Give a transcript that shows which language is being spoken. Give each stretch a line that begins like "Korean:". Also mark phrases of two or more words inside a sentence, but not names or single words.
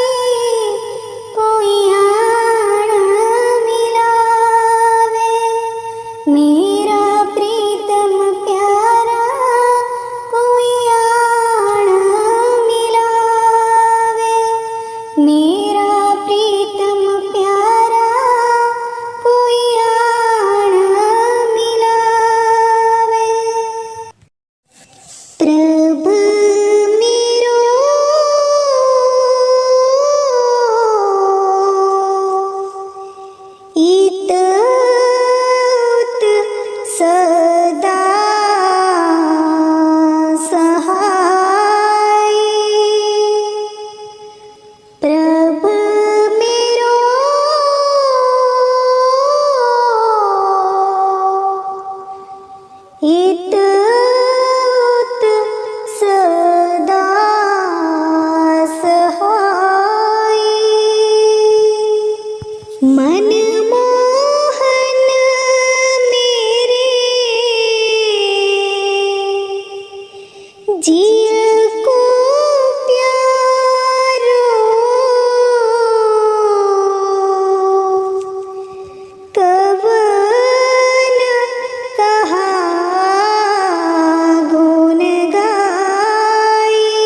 Punjabi: ਕੋਈ ਆਣ ਮਿਲਾਵੈ, ਮੇਰਾ ਪ੍ਰੀਤਮ ਪਿਆਰਾ, ਕੋਈ ਆਣ ਮਿਲਾਵੈ। ਮੇਰਾ ਪ੍ਰੀਤਮ ਪਿਆਰਾ, ਕੋਈ ਆਣ ਮਿਲਾਵੈ।
Braj: प्रभु मेरो इत उत सदा सहाय। प्रभु मेरो इत उत सदा सहाय। मनमोहन मेरे जिय को प्यारो, कवन कहा गुण गाई।